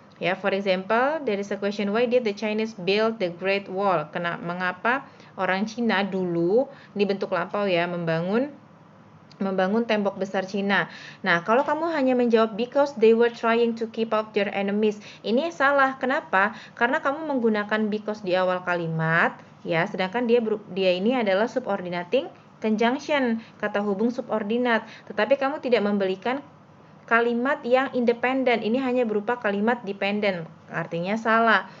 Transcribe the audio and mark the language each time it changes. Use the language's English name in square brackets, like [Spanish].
[English] Ya, for example, there is a question, why did the Chinese build the Great Wall? [Indonesian] Mengapa orang Cina dulu dibentuk lampau ya membangun tembok besar Cina. Nah, kalau kamu hanya menjawab [English] because they were trying to keep out their enemies, [Indonesian] ini salah. Kenapa? Karena kamu menggunakan because di awal kalimat, ya, sedangkan dia ini adalah subordinating conjunction, kata hubung subordinat. Tetapi kamu tidak memberikan kalimat yang independen, ini hanya berupa kalimat dependent, artinya salah.